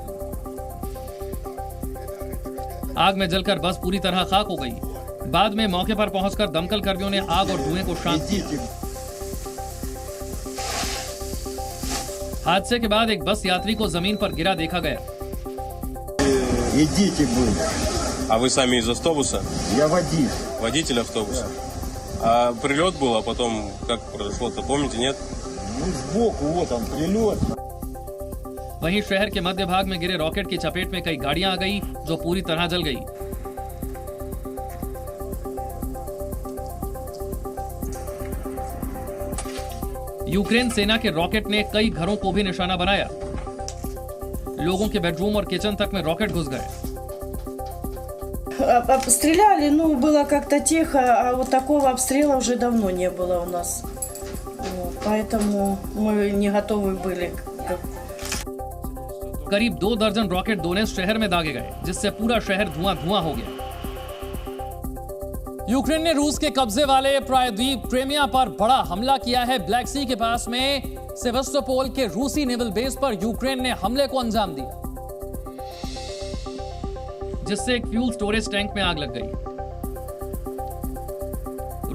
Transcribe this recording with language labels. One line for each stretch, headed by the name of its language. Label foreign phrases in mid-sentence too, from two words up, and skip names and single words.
Hindi: आग में जलकर बस पूरी तरह खाक हो गई। बाद में मौके पर पहुंचकर दमकल कर्मियों ने आग और धुएं को शांत किया। हादसे के बाद एक बस यात्री को जमीन पर गिरा देखा गया।
Russian: А вы сами из автобуса? Я водитель. Водитель автобуса. А прилет был, а потом как произошло-то, помните, нет? Ну, сбоку, вот он, прилет.
Hindi: वहीं शहर के मध्य भाग में गिरे रॉकेट की चपेट में कई गाड़ियां आ गई, जो पूरी तरह जल गई। यूक्रेन सेना के रॉकेट ने कई घरों को भी निशाना बनाया। लोगों के बेडरूम और किचन तक में रॉकेट घुस गए।
Russian: Стреляли, ну, было как-то тихо, а вот такого обстрела уже давно не было у нас. Вот, поэтому мы не готовы были.
Hindi: करीब 2 दर्जन रॉकेट दोनेत्स्क शहर में दागे गए, जिससे पूरा शहर धुआं-धुआं हो गया। यूक्रेन ने रूस के कब्जे वाले प्रायद्वीप क्रीमिया पर बड़ा हमला किया है। ब्लैक सी के पास में सेवास्टोपोल के रूसी
English: naval base
Hindi: पर यूक्रेन ने हमले को अंजाम दिया, जिससे एक
English: fuel storage tank
Hindi: में आग लग गई।